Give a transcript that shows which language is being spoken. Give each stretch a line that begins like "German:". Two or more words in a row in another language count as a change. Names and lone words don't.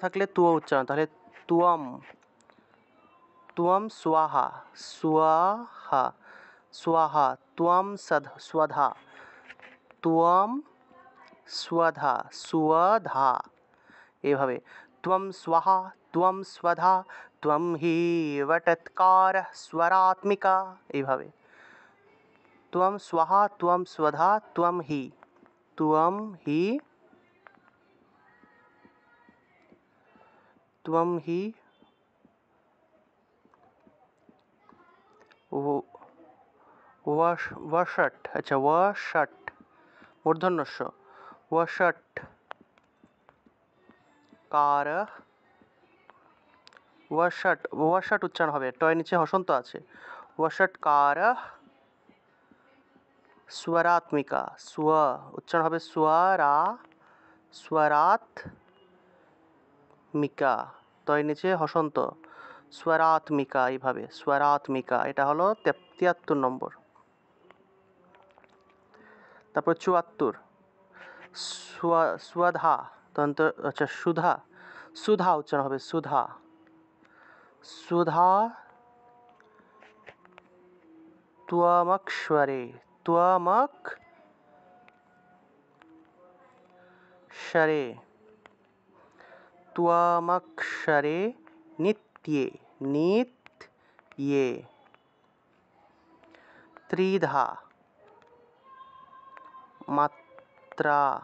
Bangla: থাকলে তুয়া উচ্চারণ, তাহলে তুয়াম,
Sanskrit: তুয়াম স্বাহা, স্বাহা, স্বাহা, তুয়াম স্বধা, তুয়াম স্বধা, স্বধা এইভাবে, ত্বম স্বাহা, ত্বম স্বধা, ত্বম হি বটৎকার স্বরাত্মিকা এইভাবে, ত্বম স্বাহা, ত্বম স্বধা, ত্বম হি, ত্বম হি, ত্বম হি वषट, अच्छा वषट मूर्धन्यस्य, वषट कार, वषट, वषट उच्चारण
Bangla: হবে, টয় নিচে হসন্ত আছে,
Sanskrit: वषटकार स्वरात्मिका, स्व उच्चारण হবে स्वरा, स्वरात्मिका,
Bangla: টয় নিচে হসন্ত, स्वरात्मिका এইভাবে, स्वरात्मिका। এটা হলো 73 নম্বর। তারপর 74, स्वधा, তন্ত আচ্ছা সুধা, সুধা উচ্চারণ হবে সুধা,
Sanskrit: সুধা त्वमक्षरे, त्वमक्षरे, त्वमक्षरे नित्ये, नित्ये, त्रिधा मात्रा,